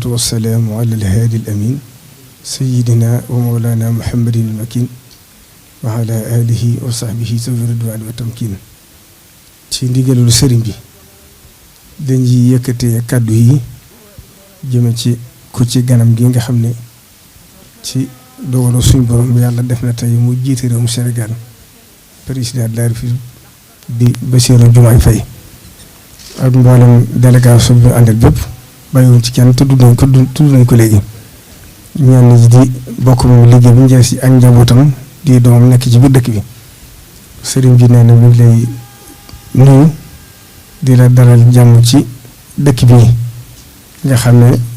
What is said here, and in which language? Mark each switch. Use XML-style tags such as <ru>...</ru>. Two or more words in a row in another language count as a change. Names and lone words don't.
<ar>والسلام على الهادي الأمين سيدنا ومولانا محمد المكين وعلى آله وصحبه ذوي الرضوان والتمكين</ar> <wo>ci ndigalul sëriñ bi dañuy yëkkatee kàddu yi jëme ci ku ci ganam gi nga xam ne ci dogalu suñu borom yàlla def na tey mu jiite réewum Sénégal</wo> <fr>président de la République</fr> <wo>di Bassirou Diomaye Faye ak mboolem délégation bi àndal bépp bàyyiwuñ ci kenn tudd nañ ko léegi ñenn ñi di bokk moom liggéey bu njëriñ si ak njabootam di doomam nekk ci biir dëkk bi sëriñ bi nee na mi ngi lay nuyu di la dalal jàmm ci dëkk bi nga xam ne</wo>